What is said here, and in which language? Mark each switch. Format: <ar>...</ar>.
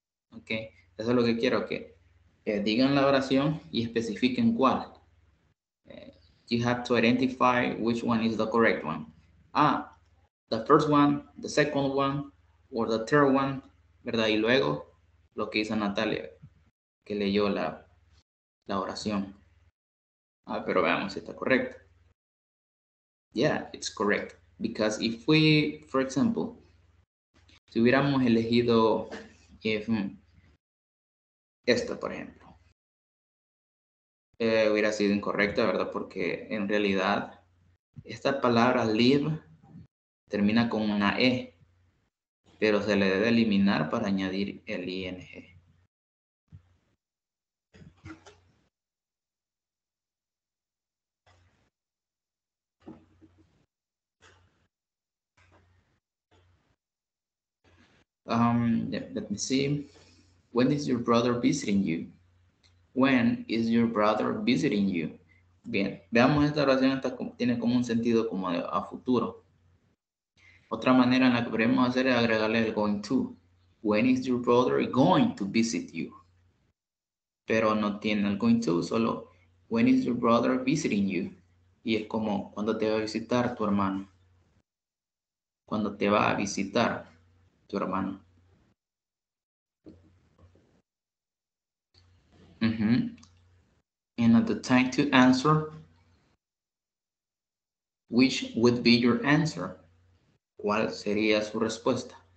<es>Ok, eso es lo que quiero, que digan la oración y especifiquen cuál.</es> <en>You have to identify which one is the correct one. The first one, the second one, or the third one, ¿verdad?</en> <es>Y luego lo que hizo Natalia, que leyó la oración. Pero veamos si está correcto. Yeah, it's correct. Because if we, for example, si hubiéramos elegido esta, por ejemplo, hubiera sido incorrecta, ¿verdad? Porque en realidad esta palabra live termina con una E, pero se le debe eliminar para añadir el ing.</es> <en>Let me see. When is your brother visiting you? When is your brother visiting you?</en> <es>Bien, veamos esta oración, tiene como un sentido como a futuro. Otra manera en la que podemos hacer es agregarle el going to.</es> <en>When is your brother going to visit you?</en> <es>Pero no tiene el going to, solo when is your brother visiting you? Y es como cuando te va a visitar tu hermano. Cuando te va a visitar tu hermano.</es> <en>And at the time to answer, which would be your answer?</en> <es>¿Cuál sería su respuesta?</es>